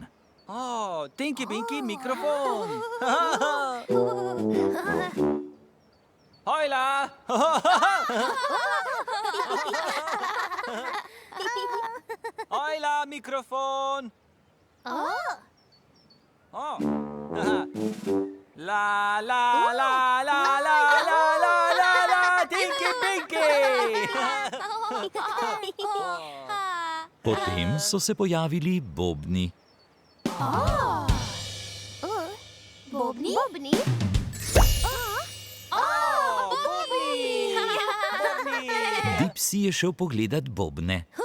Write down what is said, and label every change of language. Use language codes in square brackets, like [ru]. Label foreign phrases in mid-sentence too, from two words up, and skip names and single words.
[sl] Tinky Winky mikrofon. Hojla! Hojla, mikrofon! La la la la la la la la la Tinky Pinky! Potem so se pojavili bobni. Bobni? Bobni? Dipsy je šel pogledat bobne.